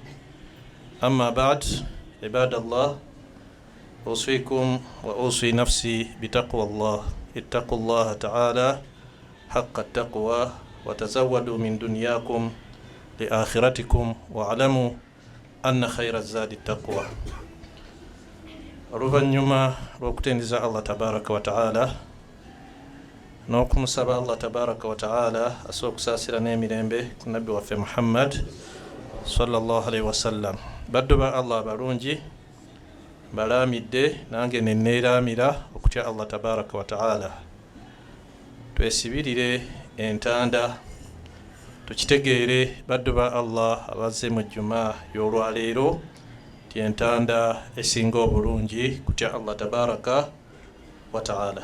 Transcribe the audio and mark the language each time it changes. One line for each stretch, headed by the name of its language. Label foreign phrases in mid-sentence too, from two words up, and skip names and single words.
Arabic: أما بعد، عباد الله، أوصيكم وأوصي نفسي بتقوى الله. اتقوا الله تعالى حق التقوى وتزودوا من دنياكم لآخرتكم واعلموا أن خير الزاد التقوى.
Ganda: Oluvannyuma lw'okutendereza Allah
Arabic: تبارك وتعالى
Ganda: n'okumusaba Allah
Arabic: تبارك وتعالى
Ganda: asooka okusaasira n'emirembe ku nabbi waffe Muhammad
Arabic: صلى الله عليه وسلم.
Ganda: Baddu ba Allah abalungi balaamidde, nange nenneeraamira okutya Allah
Arabic: تبارك وتعالى.
Ganda: Twesibirire entanda tukitegeere baddu ba Allah abazze mu Juma y'olwaleero ti entanda esinga obulungi kutya Allah
Arabic: تبارك وتعالى.